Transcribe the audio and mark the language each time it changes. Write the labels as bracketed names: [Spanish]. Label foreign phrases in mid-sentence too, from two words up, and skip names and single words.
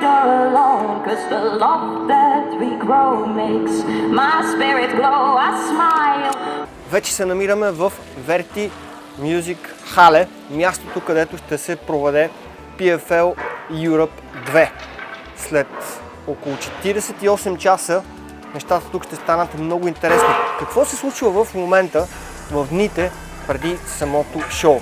[English] or alone, 'cause the love that we grow makes my spirit glow. I smile. [Bulgarian] Вече се намираме в Verti Music Halle, мястото, където ще се проведе PFL Europe 2. След около 48 часа нещата тук ще станат много интересни. Какво се случва в момента, в дните преди самото шоу?